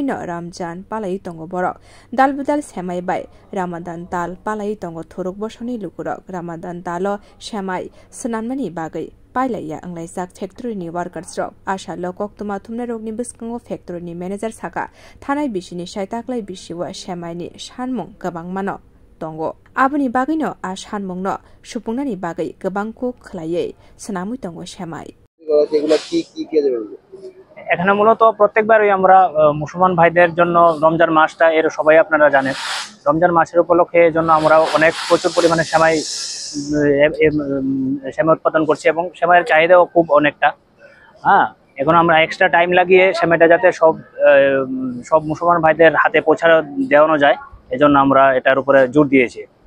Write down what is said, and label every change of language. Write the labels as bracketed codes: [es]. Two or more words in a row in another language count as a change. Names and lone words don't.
[trp] no ramjan palai tongo borok dalbudal semai bai ramadan tal palai tongo thuruk bosoni lukurok ramadan talo shemai snamnani bagai pailaya anglaijak factory ni workers rok asha lokok tuma thumna rokni biskango factory ni manager saka thanai bisini saitaklai bisiwa shemai ni sanmung gabang mano tongo aboni bagino a sanmung no supungnani bagai gabang ko khlaiye snamui tongo shemai [bn] এখানে মূলত প্রত্যেকবারই আমরা মুসলমান ভাইদের জন্য রমজান মাসটা এর সবাই আপনারা জানেন রমজান মাসের উপলক্ষে এর জন্য আমরা অনেক প্রচুর পরিমাণে সেমাই উৎপাদন করছি এবং সেমাইয়ের চাহিদাও খুব অনেকটা এখন আমরা [en] extra time [bn] লাগিয়ে সেমাইটা যাতে সব মুসলমান ভাইদের হাতে পৌঁছানো দেওয়ানো যায় এজন্য আমরা এটার উপরে জোর দিয়েছি।